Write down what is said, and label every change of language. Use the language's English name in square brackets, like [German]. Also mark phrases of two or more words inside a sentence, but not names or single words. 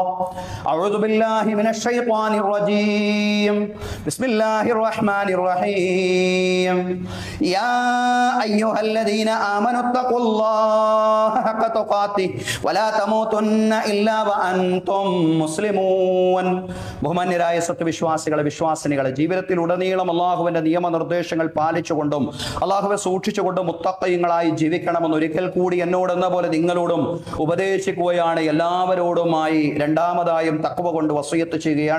[Arabic] أعوذ بالله من الشيطان الرجيم. بسم الله الرحمن الرحيم. يا أيها الذين آمنوا اتقوا الله حق تقاته ولا تموتن إلا وأنتم مسلمون. [Malayalam] ബഹുമാന്യരായ സത്യവിശ്വാസികളെ, വിശ്വാസിനികളെ, ജീവിതത്തിലുടനീളം അള്ളാഹുവിന്റെ നിയമനിർദ്ദേശങ്ങൾ പാലിച്ചുകൊണ്ടും അള്ളാഹുവെ സൂക്ഷിച്ചുകൊണ്ടും മുത്തഖീങ്ങളായി ജീവിക്കണമെന്ന് ഒരിക്കൽ കൂടി എന്നോടെന്ന പോലെ നിങ്ങളോടും ഉപദേശിക്കുകയാണ്. എല്ലാവരോടുമായി രണ്ടാമതായും തഖ്വ കൊണ്ട് വസിയത്ത് ചെയ്യുകയാണ്.